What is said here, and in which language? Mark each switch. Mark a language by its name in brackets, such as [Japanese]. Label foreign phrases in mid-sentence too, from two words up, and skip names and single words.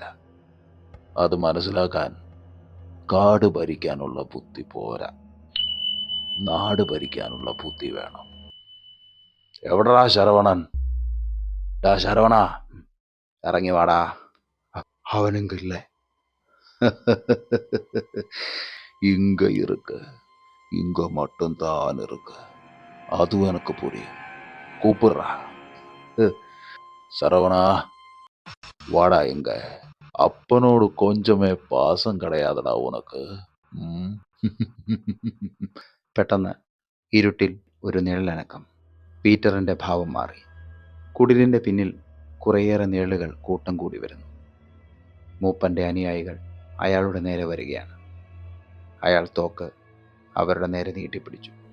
[Malayalam] അത് മനസ്സിലാക്കാൻ കാട് ഭരിക്കാനുള്ള ബുദ്ധി പോരാ, നാട് ഭരിക്കാനുള്ള ബുദ്ധി വേണം. എവിടെടാ ശരവണൻ? ഡാ ശരവണ, ഇറങ്ങി വാടാ. അവനെങ്കില്ലേ? [Tamil] இங்க இருக்கு, இங்க மட்டும்தான் இருக்கு. அதுவும் எனக்கு புரியும். கூப்பிடுறா. சரவணா, வாடா. எங்க அப்பனோடு கொஞ்சமே பாசம் கிடையாதுடா உனக்கு. [Malayalam] പെട്ടെന്ന് ഇരുട്ടിൽ ഒരു നിഴലനക്കം. പീറ്ററിന്റെ ഭാവം മാറി. കുടിലിന്റെ പിന്നിൽ കുറേയേറെ നിഴലുകൾ കൂട്ടം കൂടി വരുന്നു. മൂപ്പന്റെ അനുയായികൾ അയാളുടെ നേരെ വരികയാണ്. അയാൾ തോക്ക് അവരുടെ നേരെ നീട്ടിപ്പിടിച്ചു.